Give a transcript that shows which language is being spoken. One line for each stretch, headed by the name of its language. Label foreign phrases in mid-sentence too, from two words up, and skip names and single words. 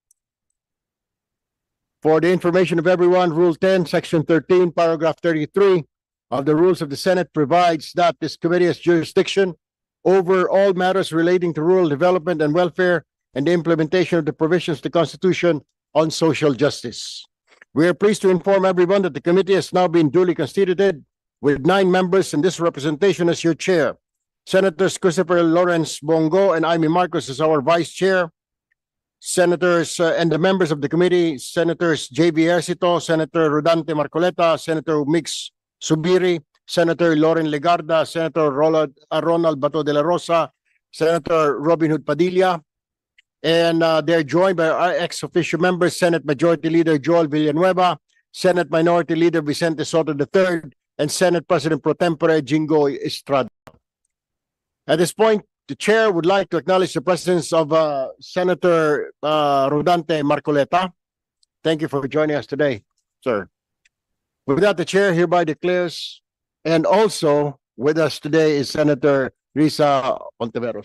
English: For the information of everyone, Rule 10, Section 13, Paragraph 33 of the Rules of the Senate provides that this committee has jurisdiction over all matters relating to rural development and welfare and the implementation of the provisions of the Constitution on social justice. We are pleased to inform everyone that the committee has now been duly constituted with 9 members and this representation as your chair. Senators Christopher Lawrence Bongo and Amy Marcos as our vice chair. Senators and the members of the committee, Senators J.V. Ercito, Senator Rodante Marcoleta, Senator Mix Subiri, Senator Loren Legarda, Senator Ronald Bato de la Rosa, Senator Robin Hood Padilla, and they're joined by our ex-officio members, Senate Majority Leader Joel Villanueva, Senate Minority Leader Vicente Soto III, and Senate President Pro Tempore Jingo Estrada. At this point, the chair would like to acknowledge the presence of Senator Rodante Marcoleta. Thank you for joining us today, sir. With that, the chair hereby declares, and also with us today is Senator Risa Ontiveros.